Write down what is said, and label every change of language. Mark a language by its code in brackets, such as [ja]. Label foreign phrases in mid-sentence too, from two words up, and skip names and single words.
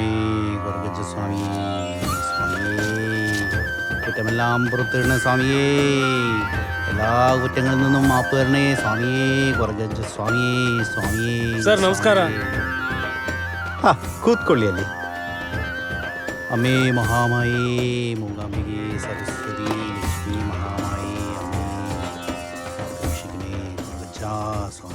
[ml] ಕೊರಗಜ್ಜ ಸ್ವಾಮಿಯೇ, ಸ್ವಾಮಿಯೇ കുറ്റമെല്ലാം പുറത്തിടണ സ്വാമിയേ, എല്ലാ കുറ്റങ്ങളിൽ നിന്നും മാപ്പ് തരണേ സ്വാമിയേ, കൊറഗജ്ജ സ്വാമിയേ, സ്വാമിയേ. [kn] ಸರ್ ನಮಸ್ಕಾರ. ಕೂತ್ಕೊಳ್ಳಿ ಅಲ್ಲಿ. ಅಮ್ಮೇ ಮಹಾಮಾಯೇ ಮೂಗಾಂಬಿಗೆ ಸರಸ್ವತಿ ಲಕ್ಷ್ಮೀ ಮಹಾಮಾಯೇ ಅಮ್ಮೇ ಶಿಗಣೆ ಕೊರಗಜ್ಜ ಸ್ವಾಮಿ.